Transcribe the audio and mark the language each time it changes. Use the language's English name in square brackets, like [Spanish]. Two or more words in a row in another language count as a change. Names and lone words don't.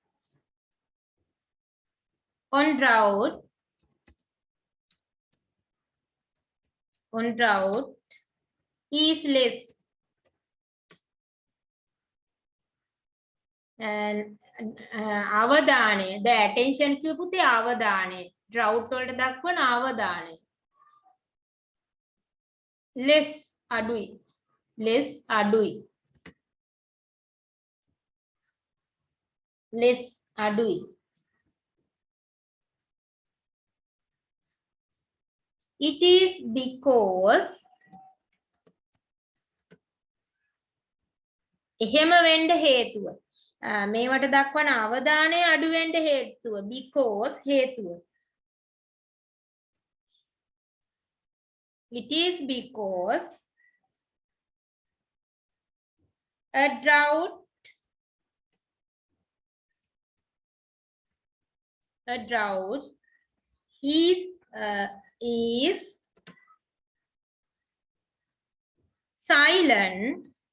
[English] on drought on drought is less. [Sinhala] And අවධානය, [English] the attention [Sinhala] කියපු තේ අවධානය. drought වලට දක්වන අවධානය. less අඩුයි. less අඩුයි. less අඩුයි. [English] It is because [Sinhala] එහෙම වෙන්න හේතුව. මේවට දක්වන අවධානය අඩු වෙන්න හේතුව. because හේතුව. [English] It is because a drought is silent